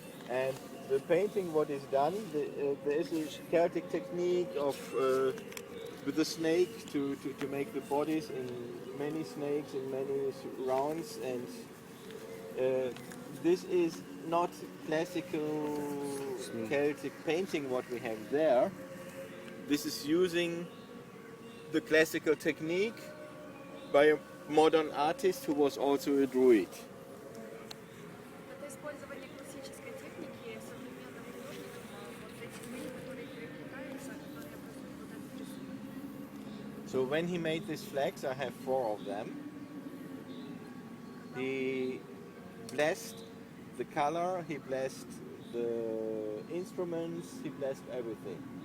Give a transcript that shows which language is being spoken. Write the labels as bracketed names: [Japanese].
[English] And the painting, what is done, there is a Celtic technique of with the snake to make the bodies in many snakes in many rounds, and this is not classical Celtic painting what we have there. This is using the classical technique by a modern artist who was also a druid. [Russian] Это использование классической техники современным художником вот этих линий, которые переплетаются, которые образуют вот этот рисунок. [English] So when he made these flags, I have 4 of them. He blessed the color, he blessed the instruments, he blessed everything.